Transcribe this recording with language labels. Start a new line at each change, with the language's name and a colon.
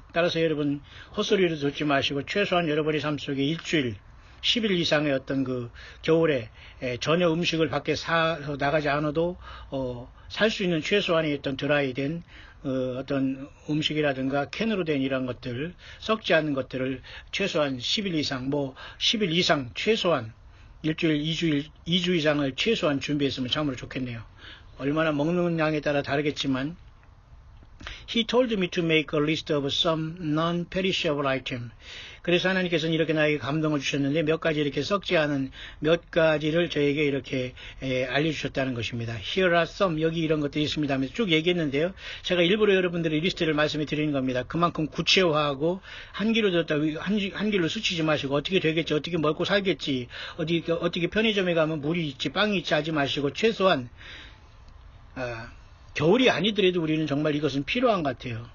Korean: 따라서 여러분 헛소리를 듣지 마시고 최소한 여러분의 삶 속에 일주일 10일 이상의 어떤 그 겨울에 전혀 음식을 밖에 사서 나가지 않아도 살 수 있는 최소한의 어떤 드라이된 어떤 음식이라든가 캔으로 된 이런 것들, 썩지 않는 것들을 최소한 10일 이상, 뭐 10일 이상 최소한 일주일, 2주 이상을 최소한 준비했으면 참으로 좋겠네요. 얼마나 먹는 양에 따라 다르겠지만
English: He told me to make a list of some non-perishable item.
Korean: 그래서 하나님께서는 이렇게 나에게 감동을 주셨는데 몇 가지 이렇게 썩지 않은 몇 가지를 저에게 이렇게 알려주셨다는 것입니다.
English: Here are some.
Korean: 여기 이런 것들이 있습니다 하면서 쭉 얘기했는데요. 제가 일부러 여러분들의 리스트를 말씀해 드리는 겁니다. 그만큼 구체화하고 한 길로 들었다 한 길로 스치지 마시고 어떻게 되겠지, 어떻게 먹고 살겠지, 어떻게 편의점에 가면 물이 있지, 빵이 있지 하지 마시고 최소한 겨울이 아니더라도 우리는 정말 이것은 필요한 것 같아요.